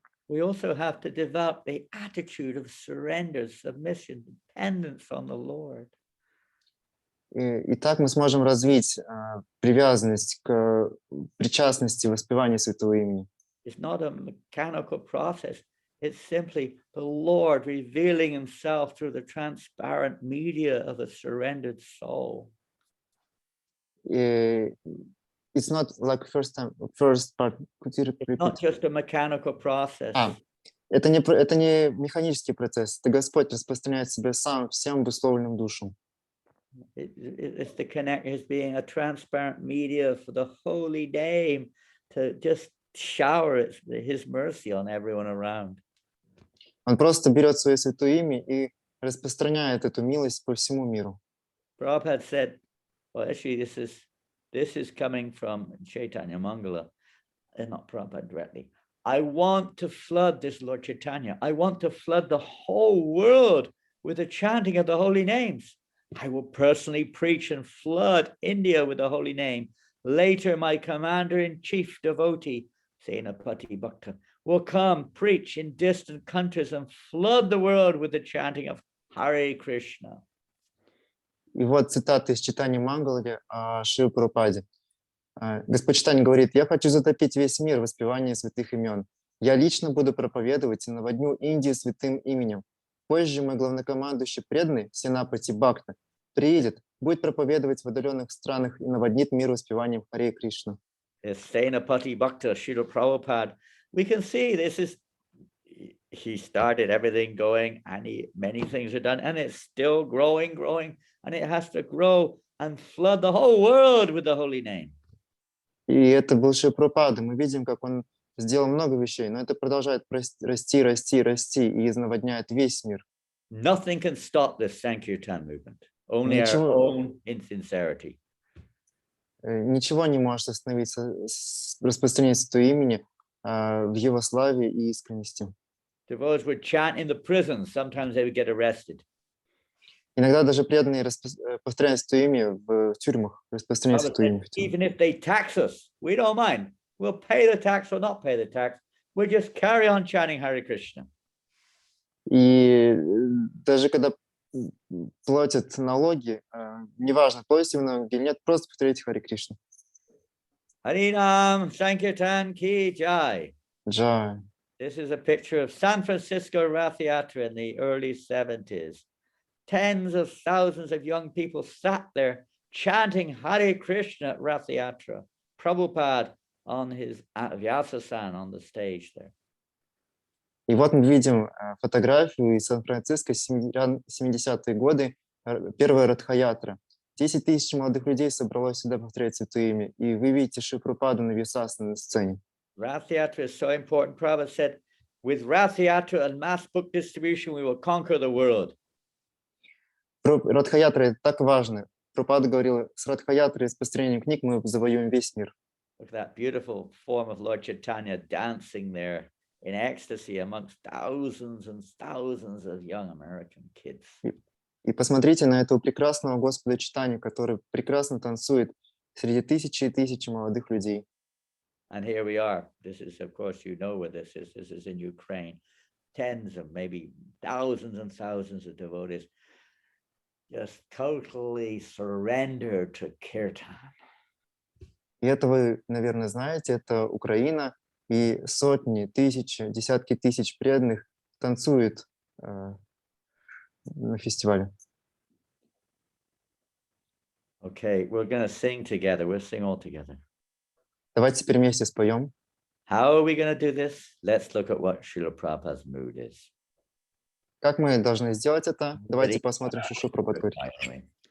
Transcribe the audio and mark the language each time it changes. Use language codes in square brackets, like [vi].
[en] we also have to develop the attitude of surrender, submission, dependence on the Lord. [ru] И так мы сможем развить привязанность к причастности, воспеванию Святого имени. [en] It's not a mechanical process. It's simply the Lord revealing himself through the transparent media of a surrendered soul. [ru] И [en] it's not like first part. Could you repeat? Not just a mechanical process. [ru] Это не механический процесс. Это Господь распространяет себя сам всем обусловленным душам. [en] It's the connect as being a transparent media for the holy name to just shower his mercy on everyone around. [ru] Он просто берет свое святое имя и распространяет эту милость по всему миру. [en] Prabhupada said, well, actually, this is coming from Chaitanya Mangala, not Prabhupada directly. I want to flood this Lord Chaitanya. I want to flood the whole world with the chanting of the holy names. I will personally preach and flood India with the holy name. Later, my commander-in-chief devotee, Senapati Bhakta, will come preach in distant countries and flood the world with the chanting of Hare Krishna. [ru] И вот цитата из читания Мангалы о Шри Прабхупаде. Господь Чайтанья говорит: «Я хочу затопить весь мир в воспевании святых имен. Я лично буду проповедовать и наводню Индию святым именем. Позже мой главнокомандующий преданный Сенапати Бхакта приедет, будет проповедовать в отдаленных странах и наводнит мир воспеванием Харе Кришна». [en] Senapati Bhakta, Srila Prabhupada, we can see he started everything going, and many things are done, and it's still growing, and it has to grow and flood the whole world with the holy name. [ru] И это был Шри Прабхупада. Мы видим, как он сделал много вещей, но это продолжает расти и наводняет весь мир. [en] Nothing can stop this Sankirtan movement. Only our own insincerity. [ru] Ничего не может остановить распространение Святого имени в его славе и искренности. [en] Devotees would chant in the prisons. Sometimes they would get arrested. [ru] Иногда даже преданные повторяют Святое имя в тюрьмах, распространяют Святое имя. [en] Even if they tax us, we don't mind. We'll pay the tax or not pay the tax. We'll just carry on chanting Hare Krishna. [ru] И даже когда платят налоги, неважно, платите вы налоги или нет, просто повторяйте Харе Кришна. [hi] Harinam Sankirtan ki jai. Jai. [en] This is a picture of San Francisco Rath Yatra in the early 70s. Tens of thousands of young people sat there chanting Hare Krishna at Rath Yatra. Prabhupada on his Vyasasan on the stage there. [ru] И вот мы видим фотографию из Сан-Франциско, 70-е годы, первая Радха-ятра. 10 тысяч молодых людей собралось сюда повторять Святое имя. И вы видите Шри Прабхупаду на Вьясасане на сцене. [en] Rath Yatra is so important. Prabhupada said, with Rath Yatra and mass book distribution, we will conquer the world. [ru] Радха-ятра — это так важно. Прабхупада говорил, с Радха-ятрой и распространением книг мы завоюем весь мир. [en] Look at that beautiful form of Lord Chaitanya dancing there in ecstasy amongst thousands and thousands of young American kids. [ru] И посмотрите на этого прекрасного Господа Чайтанью, который прекрасно танцует среди тысячи и тысячи молодых людей. [en] And here we are. This is, of course, you know where this is. This is in Ukraine. Tens of maybe thousands and thousands of devotees just totally surrendered to Kirtan. [ru] И это вы, наверное, знаете, это Украина, и сотни, тысячи, десятки тысяч преданных танцуют на фестивале. [en] Okay, we're going to sing together. We'll sing all together. [ru] Давайте теперь вместе споем. [en] How are we going to do this? Let's look at what Srila Prabhupada's mood is. [ru] Как мы должны сделать это? Давайте посмотрим, что Шри Прабхупада говорит.